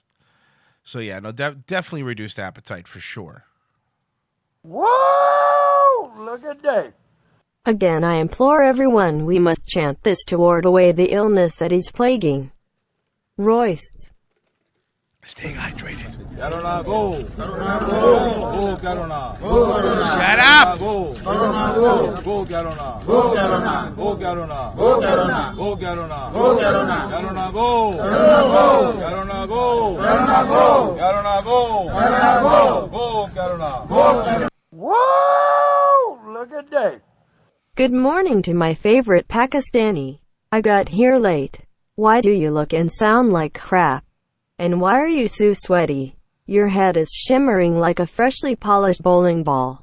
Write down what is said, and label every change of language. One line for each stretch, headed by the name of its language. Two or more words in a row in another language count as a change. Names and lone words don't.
English: So yeah, no, definitely reduced appetite for sure. Whoa! Look at Dave. Again, I implore everyone, we must chant this to ward away the illness that is plaguing Royce. Stay hydrated. Carona, go. Carona, go. Go, Carona. Shut up. Go. Carona, go. Go, Carona. Go, Carona. Go, Carona. Go, Carona. Go, Carona. Go, Carona. Carona, go. Carona, go. Carona, go. Carona, go. Carona, go. Go, Carona. Go, Carona. Whoa! Look at Dave. Good morning to my favorite Pakistani. I got here late. Why do you look and sound like crap? And why are you so sweaty? Your head is shimmering like a freshly polished bowling ball.